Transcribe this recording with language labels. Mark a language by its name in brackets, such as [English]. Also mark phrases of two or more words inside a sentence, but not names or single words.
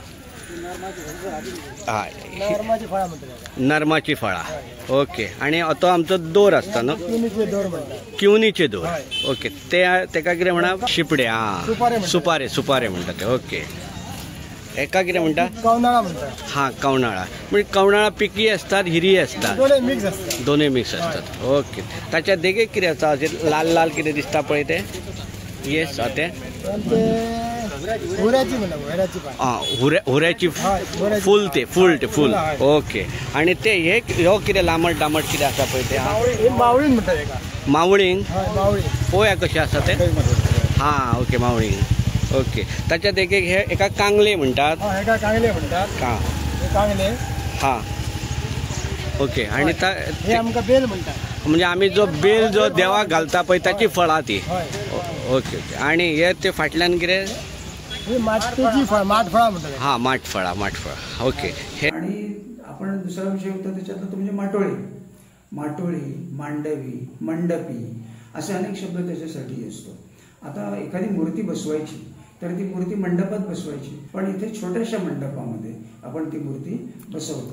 [Konkani] हय [Marathi] नरमाची फळां म्हणतात. [Konkani] नरमाची फळां. ओके. आनी तो आमचो दोर आसता न्हू? [Marathi] किवनीचे दोर म्हणतात. [Konkani] किवनीचे दोर. ओके. तेका कितें म्हणा? शिपडे. हां सुपारे म्हणटा ते. ओके. एका कितें म्हणटा? [Marathi] कवनाळा म्हणतात. [Konkani] हां कवनाळा. [Marathi] म्हणजे कवनाळा पिकी असतात हिरी असतात? दोन्ही मिक्स असतात. दोन्ही मिक्स असतात. [Konkani] ओके. ताच्या देगेक कितें आसा? लाल लाल कितें दिसता पळय ते? येस ते हुऱ्याची म्हणा. हुऱ्याची पान. हुऱ्याची फूल ते फूल. ओके. आणि ते हे ह्यो कितें लांबट दामट कितें आसा पळय ते? [Marathi] मावळीन म्हणतात एका. [Konkani] मावळींग? मावळी. पोया कशें आसा ते? हां ओके मावळींग. ओके. ताच्या देगेक हे एका कांगले म्हणटात? [Marathi] एका कांगले म्हणतात. कांगले. [Konkani] हां ओके. आणि हे आमकां बेल म्हणतात. म्हणजे आमी जो बेल जो देवाक घालता पळय ताची फळां ती? [English] ओके ओके. [Konkani] आणि हे ते फाटल्यान कितें? [Marathi] माठफळां म्हणतात. [Konkani] हां माठफळां. ओके. हे [Marathi] आणि आपण दुसरा विषय होता त्याच्यातला तो म्हणजे माटोळी, मांडवी, मंडपी असे अनेक शब्द त्याच्यासाठी असतो. आता एखादी मूर्ती बसवायची तर ती मूर्ती मंडपात बसवायची, पण इथे छोट्याशा मंडपामध्ये आपण ती मूर्ती बसवतो.